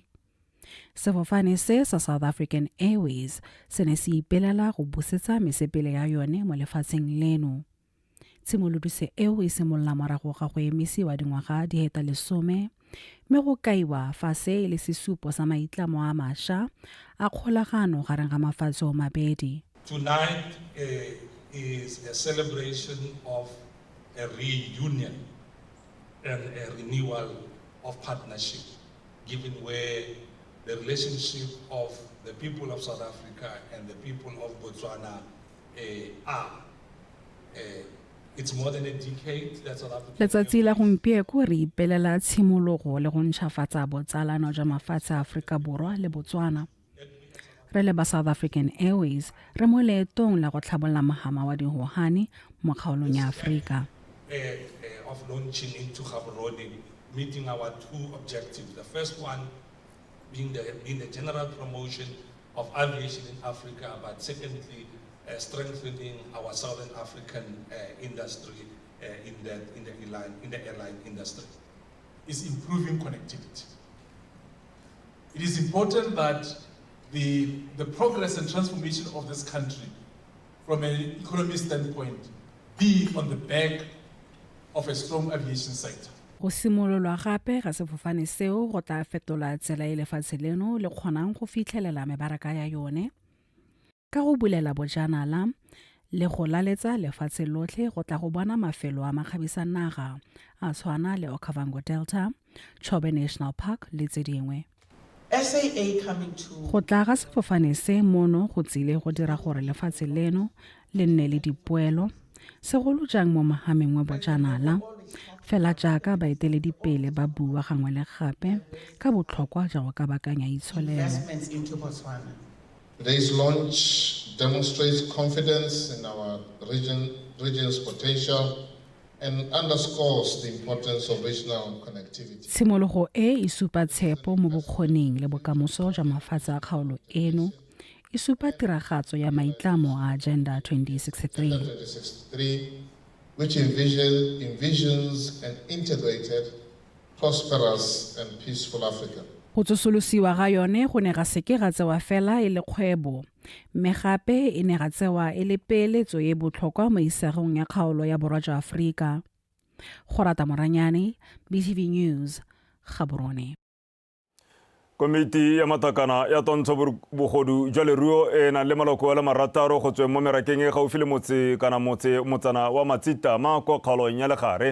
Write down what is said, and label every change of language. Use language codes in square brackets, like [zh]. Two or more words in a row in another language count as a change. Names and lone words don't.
[tn] Sefofane se sa South African Airways se ne se ipelela go busetsa mesepele ya yone mo lefatsheng leno. Tshimolodiso eo e simolola morago ga go emisiwa dingwaga di heta 10 mme go kaiwa fa se le sesupo sa maitlamo a mašwa a kgolagano gareng ga mafatshe a mabedi. [en] Tonight is a celebration of a reunion and a renewal of partnership, given where the relationship of the people of South Africa and the people of Botswana are. It's more than a decade that South Africa... [tn] Letsatsi la gompieko re ipelela tshimologo le go ntšhafatsa botsalano jwa mafatshe a Afrika Borwa le Botswana. Re le ba South African Airways re mo leetong la go tlhabolola mahama wa dihohane mo kgaolong ya Afrika. [en] Of launching into Gaborone, meeting our two objectives. The first one being the general promotion of aviation in Africa, but secondly, strengthening our Southern African industry in the airline industry. Is improving connectivity. It is important that the progress and transformation of this country from an economic standpoint be on the back of a strong aviation sector. [tn] Go simololwa gape ga sefofane seo go tla fetola tsela e lefatshe leno le kgonang go fitlhelela mebaraka ya yone ka go bulela bojanala le go laletsa lefatshe lotlhe go tla go bona mafelo a makgabisanaga a tshwana le Okavango Delta, Chobe National Park le tse dingwe. [en] SAA coming to [tn] Go tla ga sefofane se mono go tsile go dira gore lefatshe leno le nne le dipoelo, segolo jang mo mahameng wa bojanala, fela jaaka baeteledipele ba bua gangwe le gape ka botlhokwa jwa go kabakanya itsholelo. [en] investments into Botswana. Today's launch demonstrates confidence in our region's potential and underscores the importance of regional connectivity. [tn] Tshimologo e supa tshepo mo bokgoning le bokamoso jwa mafatshe a kgaolo eno, e supa tiragatso ya maitlamo a Agenda 2063. [en] 2063, which envisions an integrated, prosperous and peaceful Africa. [tn] Go tsosolosiwa ga yone go ne ga seke ga tsewa fela e le kgwebo, mme gape e ne ga tsewa e le peeletso e botlhokwa mo isagong ya kgaolo ya borwa jwa Aforika. Go rata Moranyane, BTV News, Gaborone. Komiti ya matakana ya tontsho bogodu jwa leruo e na le maloko a le marataro go tsweng mo merakeng e gaufi le motsana wa Matsitama kwa kgaolong ya Legare.